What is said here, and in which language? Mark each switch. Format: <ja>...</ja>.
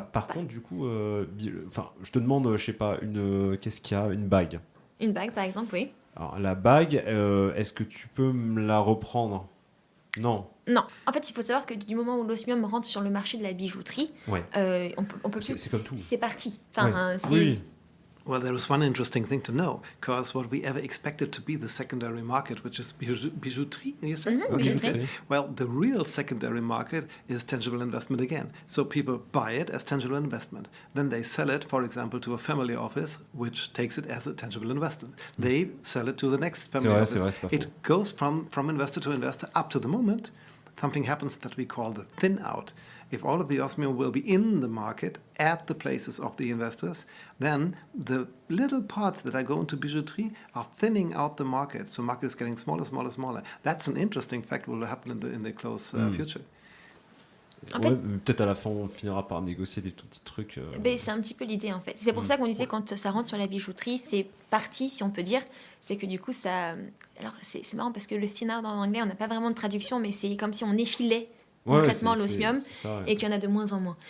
<fr>Par contre, du coup, je te demande, je sais pas, qu'est-ce qu'il y a, une bague. Une bague, par exemple, oui. Alors, la bague, est-ce que tu peux me la reprendre ? Non. En fait, il faut savoir que du moment où l'osmium rentre sur le marché de la bijouterie, on peut plus. C'est comme tout. C'est parti. Enfin, oui.</fr> <en>Well, there is one interesting thing to know, because what we ever expected to be the secondary market, which is bijouterie, you said?</en> <fr>Bijouterie.</fr> <en>Well, the real secondary market is tangible investment again. So people buy it as tangible investment. Then they sell it, for example, to a family office, which takes it as a tangible investment. They sell it to the next family office. It goes from investor to investor up to the moment something happens that we call the thin out. If all of the osmium will be in the market at the places of the investors, then the little parts that are going to bijouterie are thinning out the market. So market is getting smaller. That's an interesting fact will happen in the close future.</en> <fr>En fait, peut-être à la fin on finira par négocier des tout petits trucs. C'est un petit peu l'idée en fait. C'est pour ça qu'on disait quand ça rentre sur la bijouterie, c'est parti si on peut dire. C'est que du coup ça... Alors c'est marrant parce que le thin out en anglais on n'a pas vraiment de traduction, mais c'est comme si on effilait concrètement l'osmium et qu'il y en a de moins en moins.</fr>